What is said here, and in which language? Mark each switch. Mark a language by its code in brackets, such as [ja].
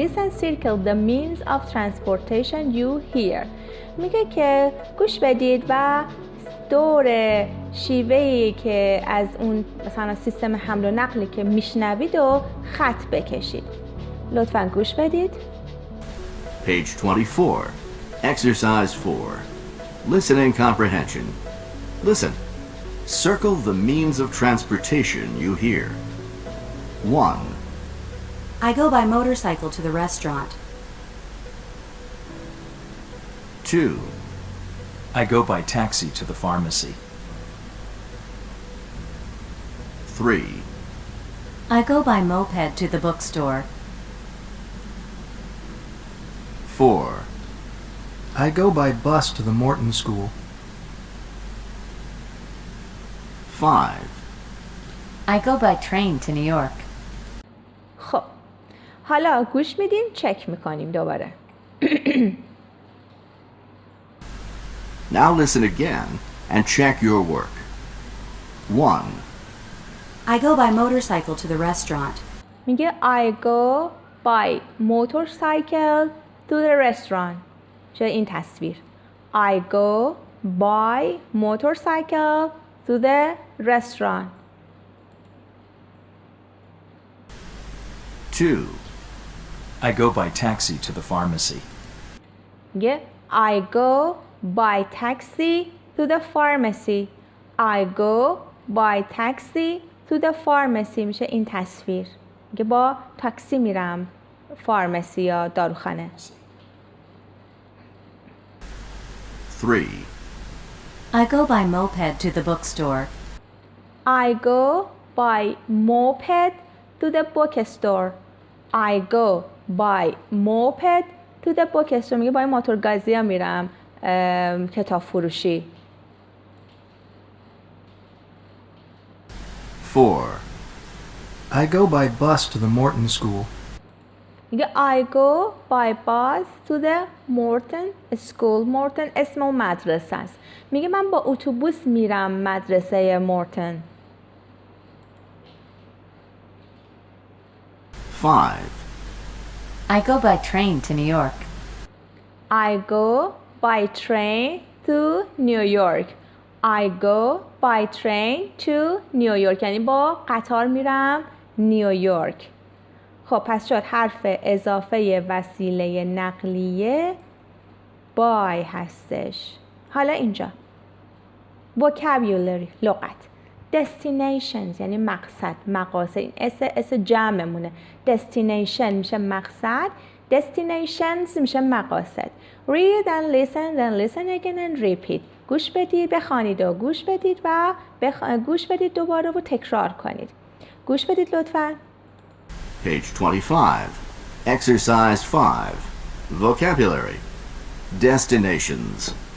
[en] Listen, circle the means of transportation you hear. [fa] میگه که گوش بدید و دور شیوهی که از اون مثلا سیستم حمل و نقلی که میشنوید و خط بکشید. لطفاً گوش بدید. [en] Page 24. Exercise 4. Listening comprehension. Listen. Circle the means of transportation you hear. 1, I go by motorcycle to the restaurant. 2, I go by taxi to the pharmacy. 3, I go by moped to the bookstore. 4, I go by bus to the Morton School. 5, I go by train to New York. [fa] خب حالا گوش میدیم چک میکنیم دوباره. [en] Now listen again and check your work. 1, I go by motorcycle to the restaurant. [fa] میگه [en] I go by motorcycle to the restaurant. [fa] چه این تصویر [en] I go by motorcycle to the restaurant. 2, I go by taxi to the pharmacy. [fa] میگه [en] I go by taxi to the pharmacy. I go by taxi to the pharmacy [fa] میشه این تصویر. میگه با تاکسی میرم فارمسی یا داروخانه. [en] 3, I go by moped to the bookstore. I go by moped to the bookstore. I go by moped to the bookstore. [fa] میگه با این موتور گازی ها میرم کتاب فروشی. [en] 4, I go by bus to the Morton School. [fa] میگه [en] I go by bus to the Morton School. [fa] Morton اسم اون مدرسه است. میگه من با اتوبوس میرم مدرسه مورتن. [en] 5, I go by train to New York. I go by train to New York. I go by train to New York. [fa] یعنی با قطار میرم نیویورک. خب پس شد حرف اضافه وسیله نقلیه by هستش. حالا اینجا vocabulary لغت. destinations یعنی مقصد، مقاصد. این اس جمعمونه. destination میشه مقصد، destinations میشه مقاصد. [en] read and listen, then listen again and repeat. [fa] گوش بدید، بخوانید و گوش بدید و گوش بدید دوباره و تکرار کنید. گوش بدید لطفاً. [en] page 25, exercise 5, vocabulary, destinations.